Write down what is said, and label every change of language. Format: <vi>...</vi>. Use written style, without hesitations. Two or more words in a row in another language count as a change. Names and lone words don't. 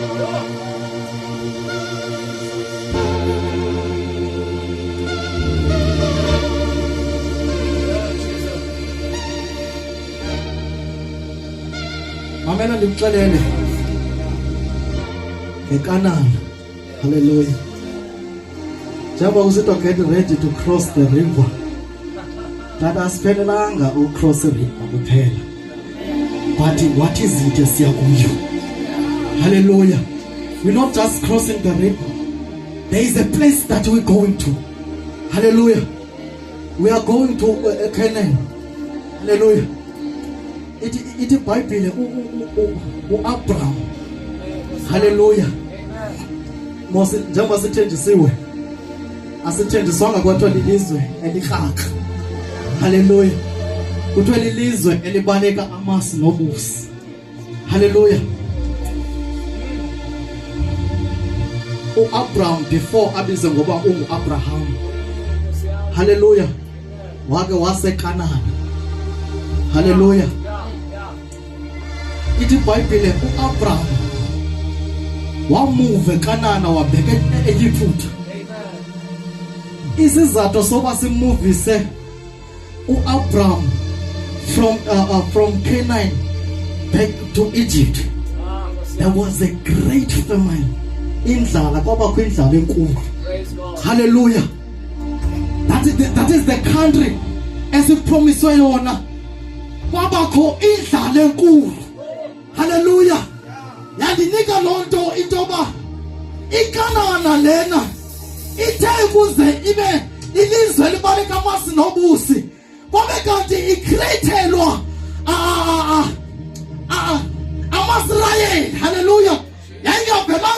<xh>Mamela ndikuxelele ngeKanani.</xh> <en>Hallelujah.</en> <xh>Njengoba usithi</xh> <en>get ready to cross the river.</en> <xh>Tata asiphelelanga ucross river kuphela.</xh> <en>But what is it</en> <xh>esiya kuyo?</xh> <en>Hallelujah. We're not just crossing the river. There is a place that we're going to. Hallelujah. We are going to Canaan. Hallelujah. It Bible Abraham. Hallelujah.</en> <xh>Mose njengoba sithenjisiwe asithenjiswanga kwathiwa lilizwe elihaka. Hallelujah. Kuthiwa lilizwe elibaleka amasi nobusi. Hallelujah. Abraham before abize ngoba unguAbraham. Hallelujah. Wake waseKanani. Hallelujah. Ithi Bible uAbraham wamove eKanani wabheka eYiphutha. Isizathu soba simuvise uAbraham</xh> <en>from Canaan back to Egypt. There was a great famine.</en> <xh>Indlala kwabakho indlala enkulu.</xh> <en>Hallelujah. That is the country</en> <xh>esipromiswe yona. Kwabakho indlala enkulu. Hallelujah. Yandinika lonto intoba iKanani lena ithe kuze ibe ilizwe libaleka amasi nobusi. Kwabe kanti ikrethelwa amasirayeli. Hallelujah. Yayinga</xh>